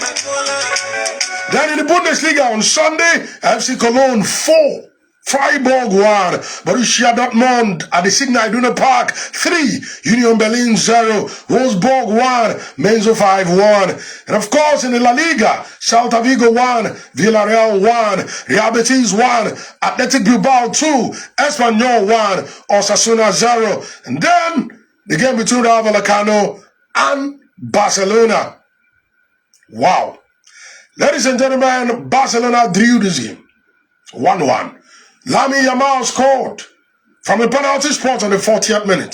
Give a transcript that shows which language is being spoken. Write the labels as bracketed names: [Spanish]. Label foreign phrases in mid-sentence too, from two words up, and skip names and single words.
[English] Then in the Bundesliga on Sunday, FC Cologne 4. Freiburg 1, Borussia Dortmund at the Signal Iduna Park 3, Union Berlin 0, Wolfsburg 1, Mainz 5-1. And of course in the La Liga, Celta Vigo 1, Villarreal 1, Real Betis 1, Athletic Bilbao 2, Espanyol 1, Osasuna 0. And then the game between Rayo Vallecano and Barcelona. Wow. Ladies and gentlemen, Barcelona drew this game 1-1. Lamine Yamal scored from a penalty spot on the 40th minute.